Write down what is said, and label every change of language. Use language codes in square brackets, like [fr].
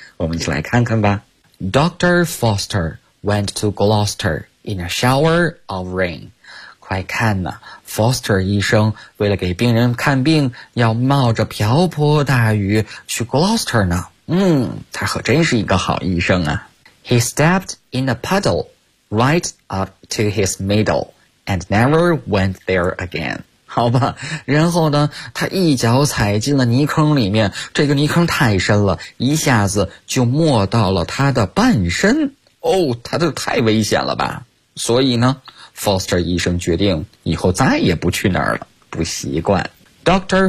[zh] 我们一起来看看吧。 [en] Dr. Foster went to Gloucester in a shower of rain. [zh] 快看呐， Foster 医生为了给病人看病，要冒着瓢泼大雨去 Gloucester 呢。他可真是一个好医生啊。 [en] He stepped in a puddle right up to his middle and never went there again. [zh] 好吧，然后呢他一脚踩进了泥坑里面，这个泥坑太深了，一下子就没到了他的半身。哦，他这太危险了吧。所以呢 Foster 医生决定以后再也不去那儿了，不习惯。Dr.